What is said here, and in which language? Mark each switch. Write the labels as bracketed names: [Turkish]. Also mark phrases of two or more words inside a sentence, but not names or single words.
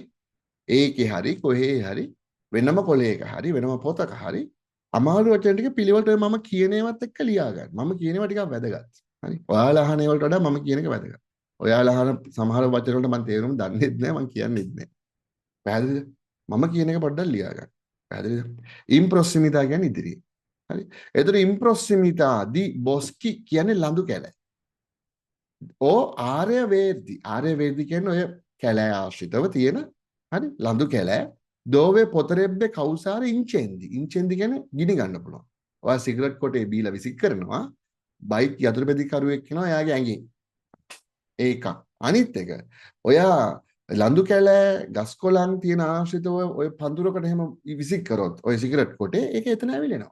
[Sinhala] ඒකේ හරි කොහේ හරි වෙනම කොලයක හරි වෙනම පොතක හරි අමාරු වචන ටික පිළිවෙලට මම කියන ඒවාත් එක්ක ලියා ගන්න. මම කියන ඒවා ටිකක් වැදගත්. හරි. ඔයාලා අහන ඒවලට වඩා මම කියන එක වැදගත්. ඔයාලා අහන සමහර වචන වලට මම තේරුම් දන්නේ නැහැ මම කියන්නේත් නැහැ. පැහැදිලිද? මම කියන එක පොඩ්ඩක් ලියා ගන්න. පැහැදිලිද? [Italian] in proximita [Sinhala] කියන්නේ ඉදිරියේ. හරි. එතකොට [Italian] in proximita di boschi [Sinhala] කියන්නේ ලඳු කැලෑ. [Italian] aree verdi [Sinhala] කියන්නේ ඔය කැලෑ ආශ්‍රිතව තියෙන හරි ලඳු කැලෑ [Italian] dove potrebbe causare incendi. [Sinhala] Incendi කියන්නේ ගිනි ගන්න පුළුවන්. ඔයා සිගරට් කොටේ බීලා විසික් කරනවා බයික් යතුරු පැදි කරුවෙක් කෙනා එයාගේ ඇඟේ. ඒක. අනිත් එක ඔයා ලඳු කැලෑ ගස් කොළන් තියෙන ආශ්‍රිතව ඔය පඳුරකට එහෙම විසික් කරොත් ඔය සිගරට් කොටේ ඒක එතන ඇවිලෙනවා.